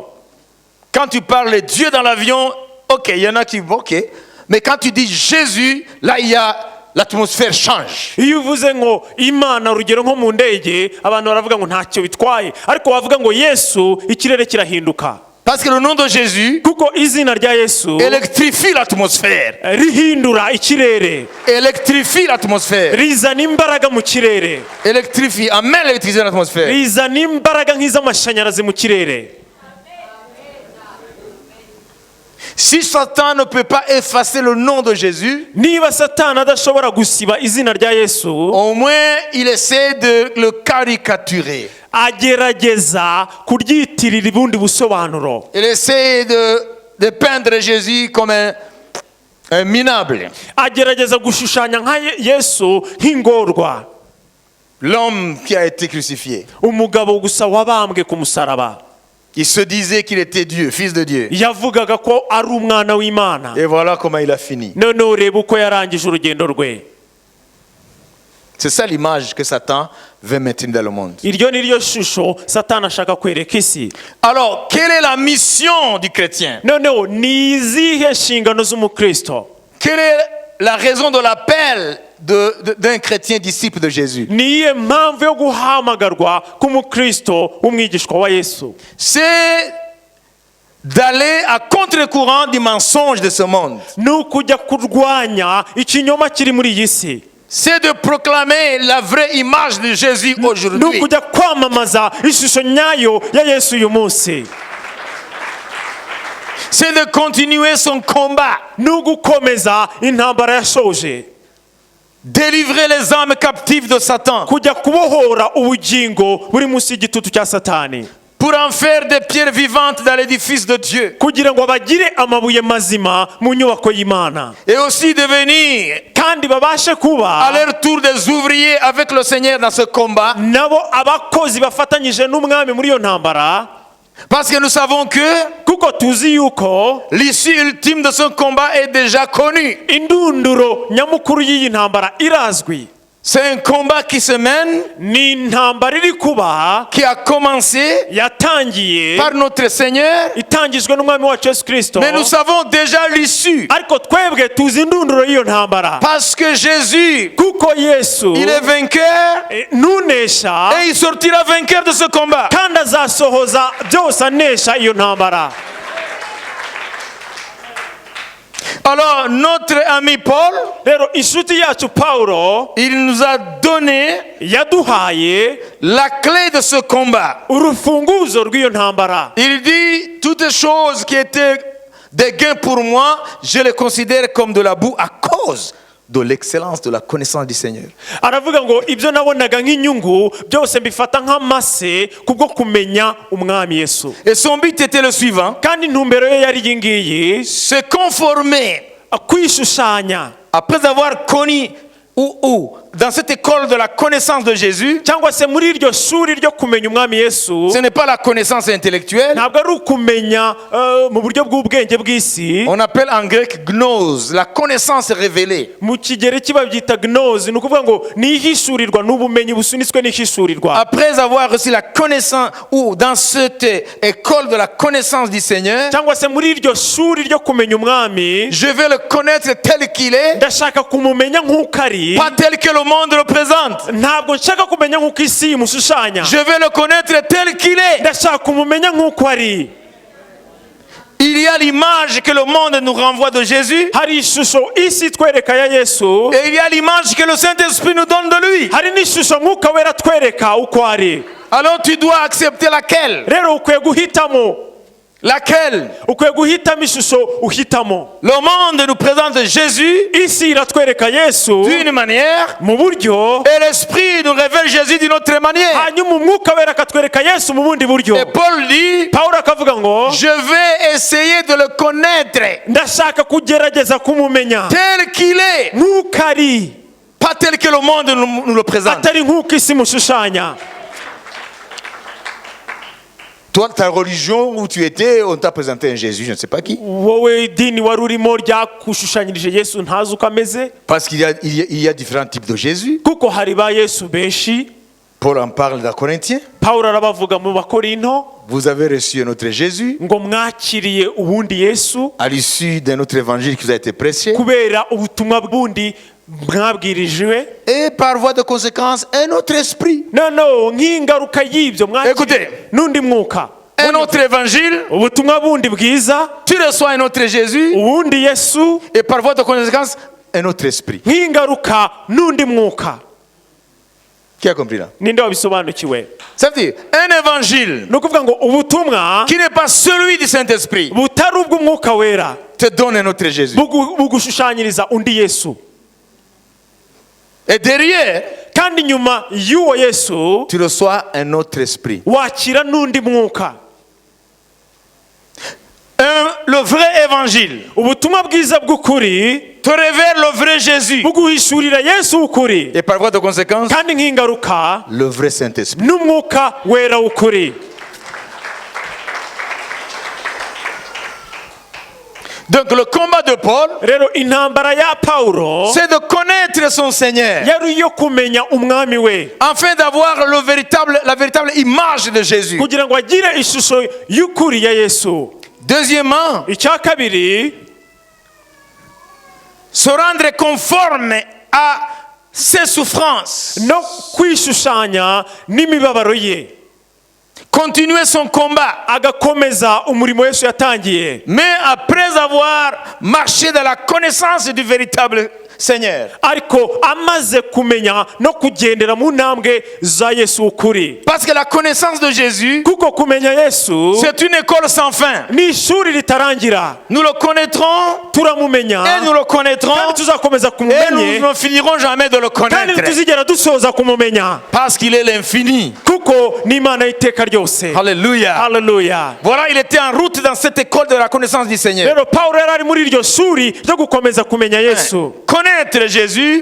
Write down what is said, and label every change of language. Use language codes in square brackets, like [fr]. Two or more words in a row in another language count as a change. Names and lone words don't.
[fr] Quand tu parles de Dieu dans l'avion, ok, il y en a qui ok. Mais quand tu dis Jésus, là il y a l'atmosphère change. [rw] Iyo uvuze ngo Imana, urugero nko mu ndege, abantu baravuga ngo ntacyo bitwaye, ariko wavuga ngo Yesu, ikirere kirahinduka. [fr] Parce que le nom de Jésus [rw] Kuko izina rya Yesu [fr] électrifie l'atmosphère. [rw] rihindura ikirere, [fr] Électrifie l'atmosphère. [rw] rizana imbaraga mu kirere, [fr] Électrifie, amène l'électricité dans l'atmosphère. [rw] rizana imbaraga nk'iz'amashanyarazi mu kirere. [fr] Si Satan ne peut pas effacer le nom de Jésus, [rw] Niba Satani adashobora gusiba izina rya Yesu, [fr] au moins il essaie de le caricaturer. [rw] agerageza kuryitirira ubundi busobanuro. [fr] Il essaie de peindre Jésus comme un minable. [rw] Agerageza gushushanya nka Yesu nk'ingorwa, [fr] L'homme qui a été crucifié. [rw] umugabo gusa wabambwe ku musaraba. [fr] Il se disait qu'il était Dieu, fils de Dieu. [rw] Yavugaga ko ari umwana w'Imana. [fr] Et voilà comment il a fini. [rw] None ureba uko yarangije urugendo rwe. [fr] C'est ça l'image que Satan veut maintenir dans le monde. [rw] Iryo ni ryo shusho Satani ashaka kwereka isi. [fr] Alors, quelle est la mission du chrétien? [rw] Noneho ni izihe nshingano z'umukristo? [fr] Quelle est la raison de l'appel d'un chrétien disciple de Jésus? [rw] Niye mpamvu yo guhamagarwa k'umukristo w'umwigishwa wa Yesu? [fr] C'est d'aller à contre-courant du mensonge de ce monde. [rw] Ni ukujya kurwanya ikinyoma kiri muri iyi si. [fr] C'est de proclamer la vraie image de Jésus [rw] Ni [fr] aujourd'hui. [rw] ukujya kwamamaza ishusho nyayo ya Yesu uyu munsi. [fr] C'est de continuer son combat. [rw] Ni ugukomeza intambara yashoje. [fr] Délivrer les âmes captives de Satan. [rw] Kujya kubohora ubugingo buri munsi y'igitutu cya Satani. [fr] Pour en faire des pierres vivantes dans l'édifice de Dieu. [rw] Kugira ngo bagire amabuye mazima mu nyubako y'Imana. [fr] Et aussi devenir [rw] Kandi babashe kuba [fr] à leur tour des ouvriers avec le Seigneur dans ce combat. [rw] nabo abakozi bafatanyije n'umwami muri iyo ntambara. [fr] Parce que nous savons que [rw] Kuko tuzi yuko [fr] l'issue ultime de ce combat est déjà connue. [rw] indunduro nyamukuru y'iyi ntambara irazwi. [fr] C'est un combat qui se mène, [rw] Ni intambara iri kuba [fr] qui a commencé [rw] yatangiye [fr] par notre Seigneur. [rw] itangijwe n'umwami wacu Yesu Kristo. [fr] Mais nous savons déjà l'issue. [rw] Ariko twebwe tuzi indunduro y'iyo ntambara. [fr] Parce que Jésus, [rw] Kuko Yesu [fr] il est vainqueur [rw] nunesha [fr] et il sortira vainqueur de ce combat. [rw] kandi azasohoza byose anesha iyo ntambara. [fr] Alors, notre ami Paul, [rw] Rero inshuti yacu Pawulo [fr] il nous a donné [rw] yaduhaye [fr] la clé de ce combat. [rw] urufunguzo rw'iyo ntambara. [fr] Il dit, toutes choses qui étaient des gains pour moi, je les considère comme de la boue à cause de l'excellence de la connaissance du Seigneur. [rw] Aravuga ngo ibyo nabonaga nk'inyungu byose mbifata nk'amase kubwo kumenya umwami Yesu. [fr] Et son but était le suivant, [rw] Kandi intumbero ye yari iyi ngiyi, [fr] se conformer, [rw] kwishushanya [fr] après avoir connu ou dans cette école de la connaissance de Jésus, [rw] cyangwa se muri iryo shuri ryo kumenya umwami Yesu, [fr] ce n'est pas la connaissance intellectuelle. [rw] ntabwo ari ukumenya mu buryo bw'ubwenge bw'isi. [fr] On appelle en grec gnose, la connaissance révélée. [rw] Mu kigereki babyita gnose, ni ukuvuga ngo ni ihishurirwa, ni ubumenyi busunitswe n'ihishurirwa. [fr] Après avoir reçu la connaissance, ou dans cette école de la connaissance du Seigneur, [rw] cyangwa se muri iryo shuri ryo kumenya umwami, [fr] je vais le connaître tel qu'il est, [rw] ndashaka kumumenya nk'uko ari, [fr] pas tel que le monde le présente. [rw] ntabwo nshaka kumenya nk'uko isi imushushanya. [fr] Je vais le connaître tel qu'il est. [rw] ndashaka kumumenya nk'uko ari. [fr] Il y a l'image que le monde nous renvoie de Jésus, [rw] hari ishusho isi twereka ya Yesu, [fr] et il y a l'image que le Saint-Esprit nous donne de lui. [rw] hari n'ishusho mwuka wera twereka uko ari. [fr] Alors tu dois accepter laquelle? [rw] rero ukwiye guhitamo, [fr] Laquelle? [rw] ukwiye guhitamo ishusho uhitamo. [fr] Le monde nous présente Jésus [rw] isi iratwereka Yesu [fr] d'une manière, [rw] mu buryo, [fr] et l'Esprit nous révèle Jésus d'une autre manière. [rw] hanyuma umwuka wera akatwereka Yesu mu bundi buryo. [fr] Et Paul dit, [rw] Pawulo akavuga ngo [fr] je vais essayer de le connaître [rw] ndashaka kugerageza kumumenya [fr] tel qu'il est, [rw] nk'uko ari, [fr] pas tel que le monde nous le présente. [rw] atari nk'uko isi mushushanya. [fr] Toi, ta religion où tu étais, on t'a présenté un Jésus, je ne sais pas qui. [rw] wowe idini wari urimo ryakushushanyirije Yesu ntazi uko ameze, [fr] Parce qu'il y a différents types de Jésus. [rw] kuko hari ba Yesu benshi. [fr] Paul en parle dans Corinthiens. [rw] Pawulo arabavuga mu Bakorinto [fr] Vous avez reçu un autre Jésus [rw] ngo mwakiriye ubundi Yesu [fr] à l'issue d'un autre évangile qui vous a été prêché. [rw] kubera ubutumwa bundi mwabwirijwe, [fr] Et par voie de conséquence, un autre esprit. [rw] noneho nk'ingaruka y'ibyo mwakiriye [fr] Écoutez. [rw] n'undi mwuka, [fr] Un autre évangile, [rw] ubutumwa bundi bwiza, [fr] tu reçois un autre Jésus. [rw] ubundi Yesu, [fr] Et par voie de conséquence, un autre esprit. [rw] nk'ingaruka n'undi mwuka. [fr] Qui a compris là? [rw] Ninde wabisobanukiwe? [fr] Ça veut dire, un évangile [rw] ni ukuvuga ngo ubutumwa [fr] qui n'est pas celui du Saint-Esprit [rw] butari ubw'umwuka wera [fr] te donne un autre Jésus. [rw] bugushushanyiriza undi Yesu, [fr] Et derrière, [rw] kandi nyuma y'uwo Yesu [fr] tu reçois un autre esprit. [rw] wakira n'undi mwuka. [fr] Le vrai évangile [rw] ubutumwa bwiza bw'ukuri [fr] te révèle le vrai Jésus. [rw] buguhishurira Yesu w'ukuri, [fr] Et par voie de conséquence, [rw] kandi nk'ingaruka [fr] le vrai Saint-Esprit. [rw] n'umwuka wera w'ukuri. [fr] Donc le combat de Paul, [rw] rero intambara ya Pawulo [fr] c'est de connaître son Seigneur, [rw] yari iyo kumenya umwami we, [fr] afin d'avoir la véritable image de Jésus. [rw] kugira ngo agire ishusho y'ukuri ya Yesu. [fr] Deuxièmement, [rw] icya kabiri, [fr] se rendre conforme à ses souffrances. [rw] no kwishushanya n'imibabaro ye, [fr] Continuer son combat. [rw] agakomeza umurimo Yesu yatangiye. [fr] Mais après avoir marché dans la connaissance du véritable Seigneur. [rw] ariko amaze kumenya no kugendera mu ntambwe za Yesu w'ukuri. [fr] Parce que la connaissance de Jésus, [rw] kuko kumenya Yesu [fr] c'est une école sans fin. [rw] ni ishuri ritarangira. [fr] Nous le connaîtrons [rw] turamumenya [fr] et nous le connaîtrons [rw] kandi tuzakomeza [fr] et [rw] kumumenye, [fr] nous ne finirons jamais de le [rw] kandi [fr] connaître. [rw] ntituzigera dusoza kumumenya, [fr] Parce qu'il est l'infini. [rw] kuko ni Imana y'iteka ryose. [fr] Alléluia. [rw] Haleluya. [fr] Voilà, il était en route dans cette école de la connaissance du Seigneur. [rw] rero Pawulo yari ari muri iryo shuri ryo gukomeza kumenya Yesu. [fr] Connaître Jésus.